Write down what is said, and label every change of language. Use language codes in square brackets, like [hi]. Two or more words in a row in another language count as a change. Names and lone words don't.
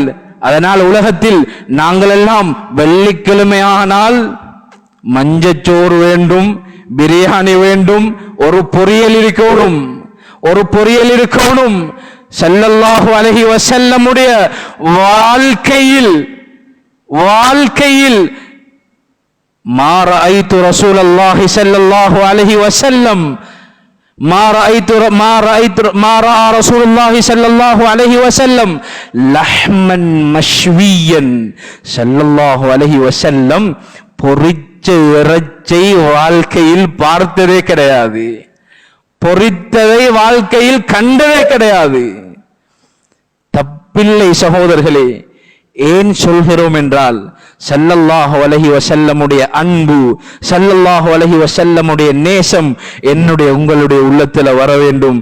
[ta] அதனால் உலகத்தில் நாங்கள் எல்லாம் வெள்ளிக்கிழமையானால் மஞ்சச்சோறு வேண்டும், பிரியாணி வேண்டும், ஒரு பொரியல் இருக்கணும், ஒரு பொரியல் இருக்கணும். [ar] صلى الله عليه وسلمஉடைய [ta] வாழ்க்கையில் வாழ்க்கையில் [ar] ما رأيت رسول الله صلى الله عليه وسلم ما رأى رسول الله صلى الله عليه وسلم لحما مشويا. صلى الله عليه وسلم [ta] பொரிச்ச இறைச்சை வாழ்க்கையில் பார்த்ததே கிடையாது, பொரித்ததை வாழ்க்கையில் கண்டதே கிடையாது. தப்பில்லை சகோதரர்களே. ஏன் சொல்கிறோம் என்றால், [ar] صلى الله عليه وسلمஉடைய [ta] அன்பு, [ar] صلى الله عليه وسلمஉடைய [ta] நேசம் என்னுடைய உங்களுடைய உள்ளத்தில் வர வேண்டும்.